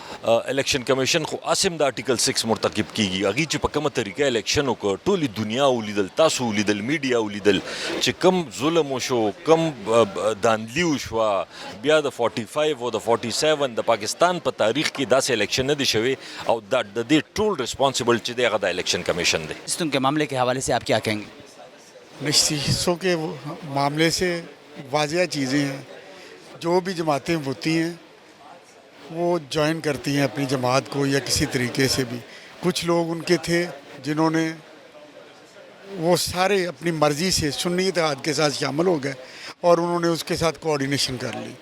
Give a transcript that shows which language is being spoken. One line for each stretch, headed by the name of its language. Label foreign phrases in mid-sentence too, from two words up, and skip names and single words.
Pashto: الیکشن کمیشن خو اسم د آرټیکل 6 مرتکب کیږي هغه چې په کومه طریقه الیکشن وکړ ټولي دنیا ولیدل تاسو ولیدل میډیا ولیدل چې کم ظلم وشو کم داندلی وشو بیا د 45 او د 47 د پاکستان په تاریخ کې داسې الیکشن نه دی شوی او د دې ټول ریسپانسبل چې دی هغه د الیکشن کمیشن دی.
Urdu: نشستوں کے معاملے کے حوالے سے آپ کیا کہیں گے؟ نشستوں کے معاملے سے واضح چیزیں ہیں. جو بھی جماعتیں ہوتی ہیں وہ جوائن کرتی ہیں اپنی جماعت کو یا کسی طریقے سے بھی. کچھ لوگ ان کے تھے جنہوں نے وہ سارے اپنی مرضی سے سنی اتحاد کے ساتھ شامل ہو گئے اور انہوں نے اس کے ساتھ کوآرڈینیشن کر لی.